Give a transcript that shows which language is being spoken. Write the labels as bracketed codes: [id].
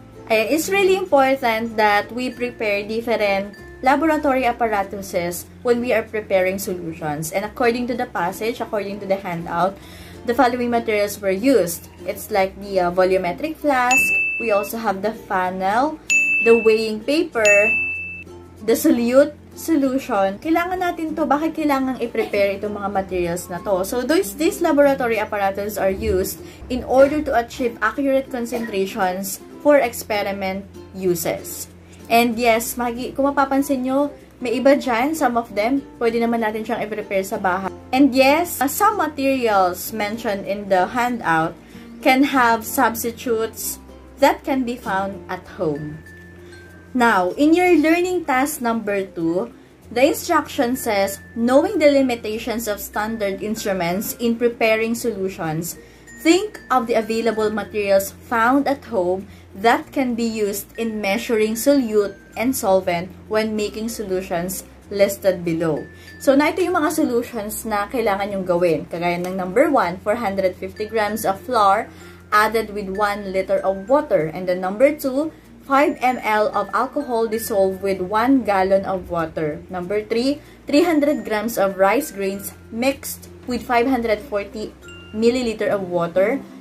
[en] It's really important that we prepare different laboratory apparatuses when we are preparing solutions. And according to the passage, according to the handout, the following materials were used. It's like the volumetric flask. We also have the funnel, the weighing paper, the solute solution. [tl] Kailangan natin to. Bakit kailangan i-prepare itong mga materials na to? [en] So, these laboratory apparatus are used in order to achieve accurate concentrations for experiment uses. [tl] And yes, kung mapapansin nyo, may iba dyan, [en] some of them, [tl] pwede naman natin siyang i-prepare sa bahay. [en] And yes, some materials mentioned in the handout can have substitutes that can be found at home. Now, in your learning task number 2, the instruction says, knowing the limitations of standard instruments in preparing solutions, think of the available materials found at home that can be used in measuring solute and solvent when making solutions listed below. [tl] So, na ito yung mga solutions na kailangan yung gawin. [en] Kagaya ng number 1, 450 grams of flour added with 1 liter of water. And then number 2, 5 ml of alcohol dissolved with 1 gallon of water. Number 3, 300 grams of rice grains mixed with 540 milliliter of water.